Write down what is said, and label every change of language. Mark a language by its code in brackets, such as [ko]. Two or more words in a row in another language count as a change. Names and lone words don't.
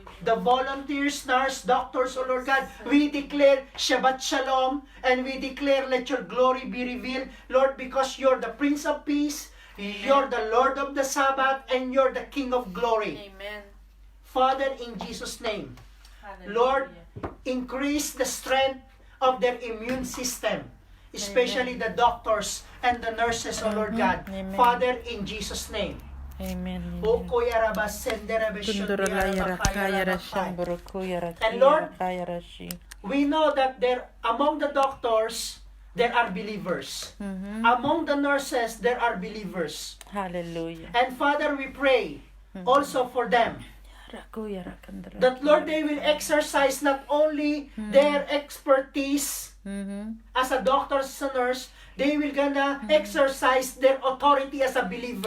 [en] the volunteers, nurse, doctors, O Lord God. We declare [he] Shabbat Shalom, [en] and we declare let your glory be revealed, Lord, because you're the Prince of Peace, you're the Lord of the Sabbath, and you're the King of Glory. Amen. Father, in Jesus' name, Hallelujah. Lord, increase the strength of their immune system, especially the doctors and the nurses, O Lord God. Amen. Father, in Jesus' name. Amen. O koyaraba senderebe shundiaraba kayaraba kai. And Lord, we know that among the doctors, there are believers. Among the nurses, there are believers. Hallelujah. And Father, we pray also for them, that Lord, they will exercise not only their expertise as a doctor, as a nurse, they will gonna exercise their authority as a believer.